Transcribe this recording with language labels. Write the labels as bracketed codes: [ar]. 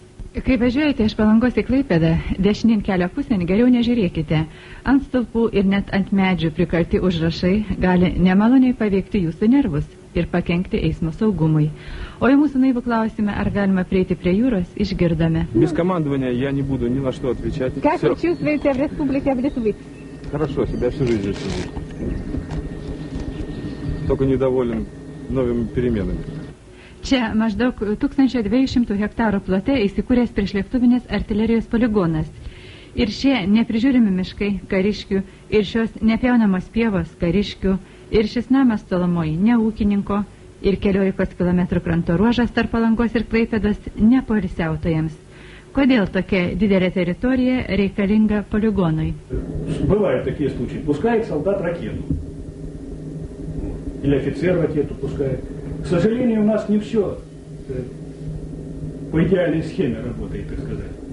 [lt] Kai važiuojate iš Palangos į Klaipėdą, dešinėn kelio pusėn geriau nežiūrėkite. Ant stulpų ir net ant medžių prikalti užrašai gali nemaloniai paveikti jūsų nervus ir pakenkti eismo saugumui. O į mūsų naivų klausimą, ar galima prieiti prie jūros, išgirdome. [ru] Без командования я не буду ни на что отвечать. Как вы чувствуете в Республике Литвы? Хорошо, себя всю жизнь чувствую. Только недоволен новыми переменами. [lt] Čia maždaug 1200 hektarų plote įsikūręs priešlėktuvinės artilerijos poligonas. Ir šie neprižiūrimi miškai kariškių, ir šios nepjaunamos pievos kariškių, ir šis namas tolumoje ne ūkininko, ir 14 km kranto ruožas tarp Palangos ir Klaipėdos ne poilsiautojams. Kodėl tokia didelė teritorija reikalinga poligonui? [ru] Бывают такие случаи. Пускает солдат ракету. Или офицер ракету пускает. К сожалению, у нас не все по идеальной схеме работает, так сказать.